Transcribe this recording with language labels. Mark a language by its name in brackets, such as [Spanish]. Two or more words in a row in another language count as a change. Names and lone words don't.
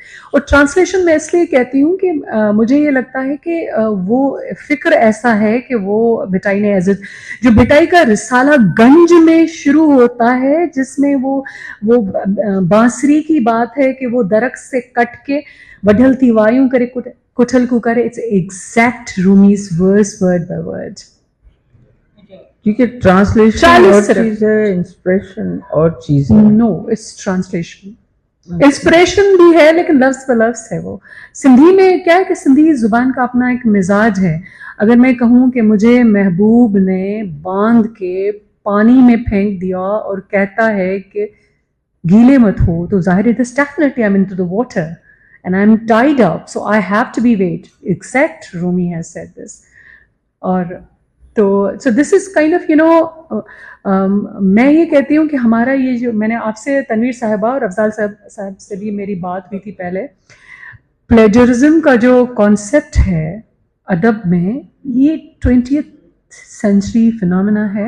[Hindi] और ट्रांसलेशन मैं इसलिए कहती हूँ कि मुझे ये लगता है कि वो फिक्र ऐसा है कि वो भिटाई ने एज जो भिटाई का रिसाला गंज में शुरू होता है, जिसमें वो बांसुरी की बात है कि वो दरख्त से कट के [Sindhi] वढल थी वायूं करे कुठल कुकारे, [English] It's exact Rumi's verse word by word. [Hindi] क्योंकि ट्रांसलेशन और चीज है, इंस्पिरेशन और चीज है। [English] No, it's translation. [Hindi] इंस्पिरेशन भी है लेकिन लफ्ज पर लफ्ज है। वो सिंधी में क्या है कि सिंधी जुबान का अपना एक मिजाज है। अगर मैं कहूँ कि मुझे महबूब ने बांध के पानी में फेंक दिया और कहता है कि गीले मत हो, तो जाहिर है [English] this definitely I am into the water and I'm tied up, so I have to be wait. Exact Rumi has said this. [Hindi] और तो [English] so this is kind of [Hindi] मैं ये कहती हूँ कि हमारा ये जो, मैंने आपसे तनवीर साहिबा और अफजाल साहब से भी मेरी बात हुई थी पहले, प्लेजरिज्म का जो कॉन्सेप्ट है अदब में, ये [English] 20th century phenomena [Hindi] है।